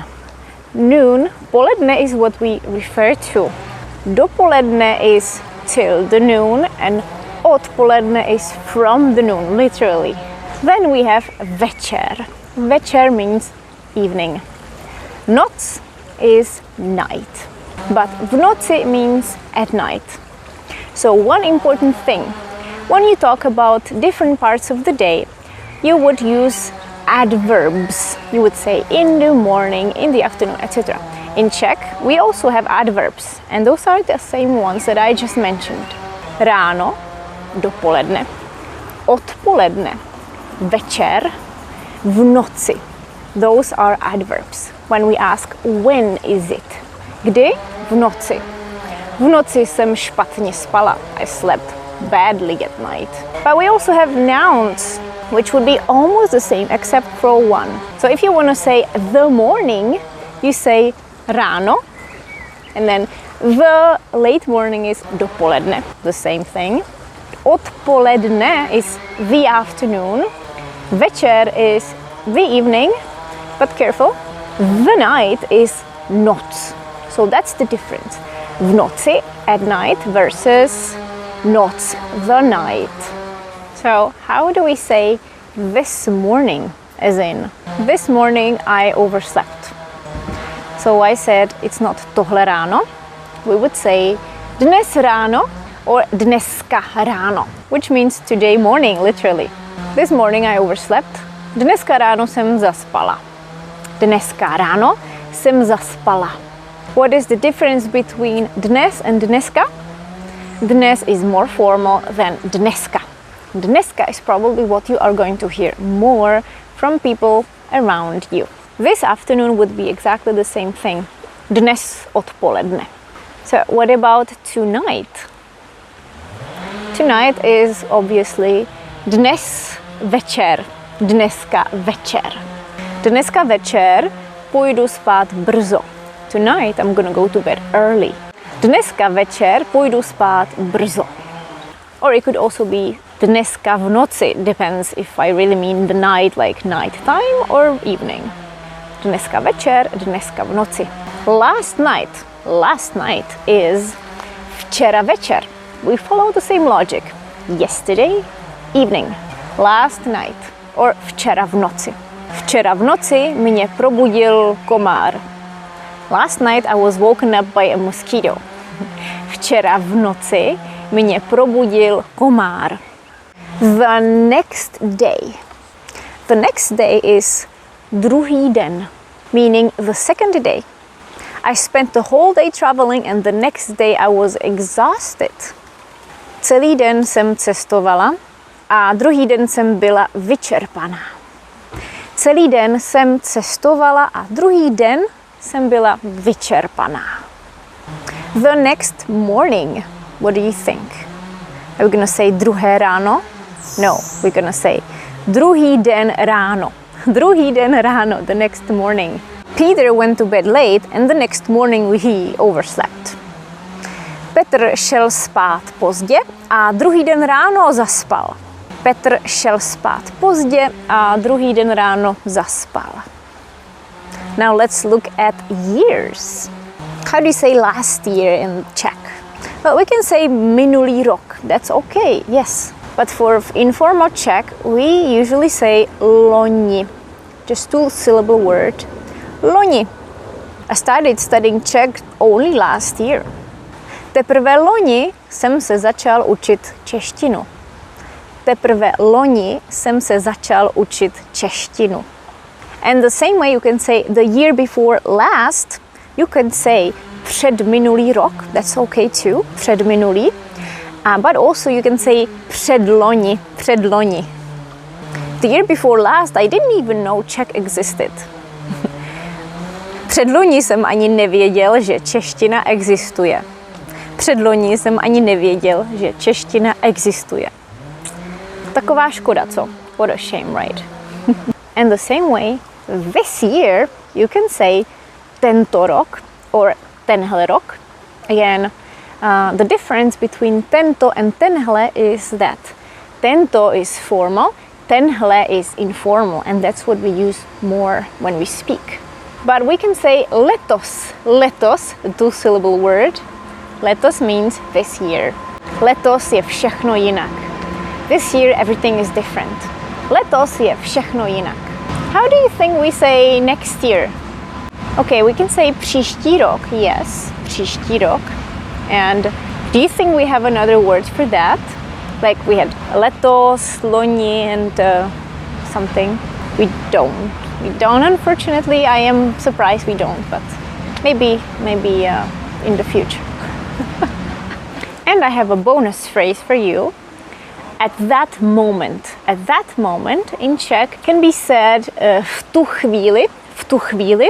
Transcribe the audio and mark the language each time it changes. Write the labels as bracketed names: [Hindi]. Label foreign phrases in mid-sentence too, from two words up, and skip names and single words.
[English] Noon, poledne is what we refer to. Dopoledne is till the noon and odpoledne is from the noon, literally. Then we have večer. Večer means evening. Noc is night. But [Czech] v noci [English] means at night. So one important thing, when you talk about different parts of the day, you would use adverbs. You would say in the morning, in the afternoon, etc. In Czech, we also have adverbs, and those are the same ones that I just mentioned. [Czech] Ráno, dopoledne, odpoledne, večer, v noci. [English] Those are adverbs. When we ask when is it? [Czech] Kdy? V noci. V noci jsem špatně spala. [English] I slept badly at night. But we also have nouns, which would be almost the same except for one. So if you want to say the morning, you say ráno, and then the late morning is dopoledne, the same thing. Odpoledne is the afternoon. Večer is the evening, but careful, the night is noc. So that's the difference. [Czech] V noci, [English] at night, versus noc, the night. So how do we say this morning? As in, this morning I overslept. So I said it's not [Czech] tohle ráno. [English] We would say [Czech] dnes ráno [English] or [Czech] dneska ráno, [English] which means today morning, literally. This morning I overslept. [Czech] Dneska ráno jsem zaspala. Dneska ráno jsem zaspala. [English] What is the difference between dnes and dneska? Dnes is more formal than dneska. Dneska is probably what you are going to hear more from people around you. This afternoon would be exactly the same thing. [Czech] Dnes odpoledne. [English] So what about tonight? Tonight is obviously [Czech] dnes večer. Dneska večer. Dneska večer půjdu spát brzo. [English] Tonight I'm gonna go to bed early. [Czech] Dneska večer půjdu spát brzo. [English] Or it could also be [Czech] dneska v noci. [English] Depends if I really mean the night, like night time or evening. [Czech] Dneska večer, dneska v noci. [English] Last night is [Czech] včera večer. [English] We follow the same logic. Yesterday, evening. Last night or [Czech] včera v noci. Včera v noci mě probudil komár. [English] Last night I was woken up by a mosquito. [Czech] Včera v noci mě probudil komár. [English] The next day. The next day is [Czech] druhý den, [English] meaning the second day. I spent the whole day traveling and the next day I was exhausted. [Czech] Celý den jsem cestovala a druhý den jsem byla vyčerpaná. Celý den jsem cestovala a druhý den jsem byla vyčerpaná. [English] The next morning. What do you think? Are we gonna say [Czech] druhé ráno? [English] No, we're gonna say [Czech] druhý den ráno. Druhý den ráno, [English] the next morning. Peter went to bed late and the next morning he overslept. [Czech] Petr šel spát pozdě a druhý den ráno zaspal. Petr šel spát pozdě a druhý den ráno zaspal. [English] Now let's look at years. How do you say last year in Czech? Well, we can say [Czech] minulý rok. [English] That's okay, yes. But for informal Czech, we usually say loni. Just two-syllable word. Loni. I started studying Czech only last year. [Czech] Teprve loni jsem se začal učit češtinu. Teprve loni jsem se začal učit češtinu. [English] And the same way you can say the year before last, you can say [Czech] předminulý rok. [English] That's okay too, předminulý. But also you can say [Czech] předloni, předloni. [English] The year before last, I didn't even know Czech existed. [Czech] Předloni jsem ani nevěděl, že čeština existuje. Předloni jsem ani nevěděl, že čeština existuje. Taková škoda, co? [English] What a shame, right? And the same way, this year, you can say [Czech] tento rok [English] or [Czech] tenhle rok. [English] Again, the difference between tento and tenhle is that tento is formal, tenhle is informal, and that's what we use more when we speak. But we can say letos. Letos, a two-syllable word. Letos means this year. [Czech] Letos je všechno jinak. [English] This year everything is different. [Czech] Letos je všechno jinak. [English] How do you think we say next year? Okay, we can say [Czech] příští rok. [English] Yes, [Czech] příští rok. [English] And do you think we have another word for that? Like we had [Czech] letos, loni, [English] and something. We don't. We don't, unfortunately. I am surprised we don't, but maybe in the future. And I have a bonus phrase for you. At that moment in Czech can be said [Czech] v tu chvíli.